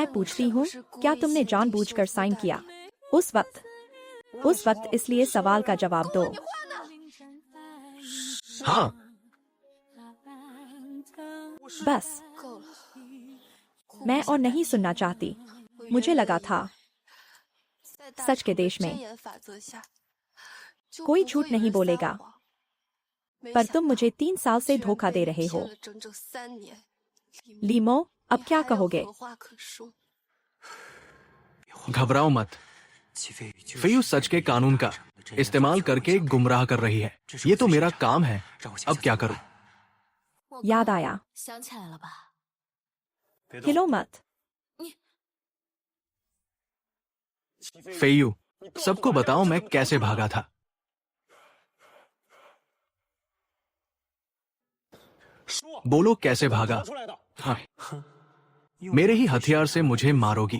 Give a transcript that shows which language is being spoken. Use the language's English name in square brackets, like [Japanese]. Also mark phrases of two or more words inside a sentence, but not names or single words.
[Hindi] पूछती हूँ, क्या तुमने जानबूझकर साइन किया? उस वक्त इसलिए सवाल का जवाब दो। हाँ, बस, [Chinese] 够了， [Hindi] मैं और नहीं सुनना चाहती। मुझे लगा था [Chinese] 在大 [Hindi] सच के [Chinese] 成的 [Hindi] देश में [Chinese] 真言法则下，就 [Hindi] कोई [Chinese] 不 [Hindi] झूठ [Chinese] 会有 [Hindi] नहीं [Chinese] 人撒 [Hindi] बोलेगा। [Chinese] 谎。没 [Hindi] पर [Chinese] 想 [Hindi] तुम [Chinese] 到 [Hindi] मुझे 3 साल से [Chinese] 居然 [Hindi] धोखा [Chinese] 被 [Hindi] दे [Chinese] 你 [Hindi] रहे [Chinese] 骗 [Hindi] हो। [Chinese] 了整整3年。 [Hindi] लीमो, अब [Chinese] 你 [Hindi] क्या [Chinese] 还有 [Hindi] कहोगे? [Chinese] 何话可说？ [Hindi] घबराओ मत। फेयू सच के कानून का इस्तेमाल करके गुमराह कर रही है। ये तो मेरा काम है। अब क्या करूं? याद आया। [Chinese] 想起来了吧？ [Hindi] हिलो मत। फेयू, सबको बताओ मैं कैसे भागा था। बोलो कैसे भागा। हाँ, मेरे ही हथियार से मुझे मारोगी।